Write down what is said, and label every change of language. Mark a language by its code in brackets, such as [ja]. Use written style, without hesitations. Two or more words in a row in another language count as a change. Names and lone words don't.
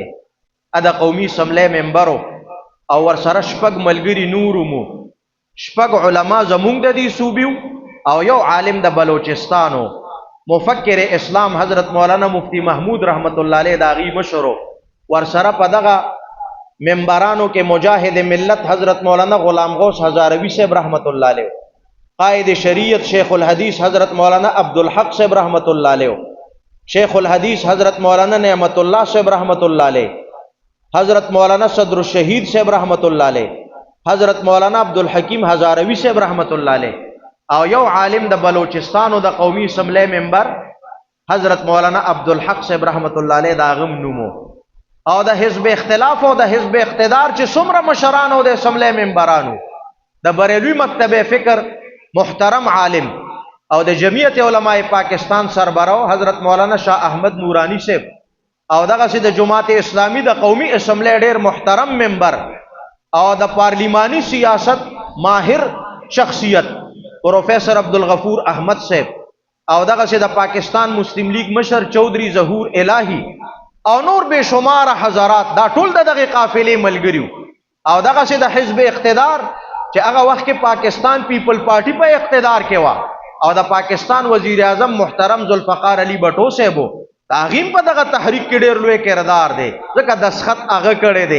[ps] دا قومي اسمبلی ممبرو او ورسره 6 ملګري نورو مو، 6 علما زمونږ د دې صوبیو او یو عالم د بلوچستانو، مفکر اسلام حضرت مولانا مفتی محمود [ar] رحمت الله علیه [ps] د هغې مشرو. ورسره په دغه ممبرانو کې مجاهد ملت حضرت مولانا غلام غوث هزاروی صاحب [ar] رحمت الله علیه، [ps] قائد شریعت شیخ الحدیث حضرت مولانا عبدالحق صاحب [ar] رحمت اللہ علیہ، [ps] شیخ الحدیث حضرت مولانا نعمت اللہ صاحب [ar] رحمت اللہ علیہ، [ps] حضرت مولانا صدر الشہید صاحب [ar] رحمت اللہ علیہ، [ps] حضرت مولانا عبدالحکیم ہزاروی صاحب [ar] رحمت اللہ علیہ، [ps] او یو عالم د بلوچستان او د قومي اسمبلی ممبر حضرت مولانا عبدالحق صاحب [ar] رحمت اللہ علیہ [ps] دا غم نومو. او د حزب اختلاف او د حزب اقتدار چې څومره مشران او د اسمبلی ممبرانو، د بریلوي مکتب فکر محترم عالم او د جمعیت علماء پاکستان سربراہ حضرت مولانا شاہ احمد نورانی صاحب او دغه د جماعت اسلامی د قومي اسمبلی ډیر محترم ممبر او د پارلیمانی سیاست ماهر شخصیت پروفیسر عبدالغفور احمد صاحب او دغه د پاکستان مسلم لیگ مشر چودھری ظہور الہی او نور بے شمار حضرات، دا ټول دغه قافلې ملګریو او دغه د حزب اقتدار چې هغه وخت کې پاکستان پیپل پارٹی په اقتدار کې و او د پاکستان وزیر اعظم محترم ذوالفقار علی بټو صاحب دا غیم په دغه تحریک کې ډیر لوی کردار دی، ځکه دسخط هغه کړی دی.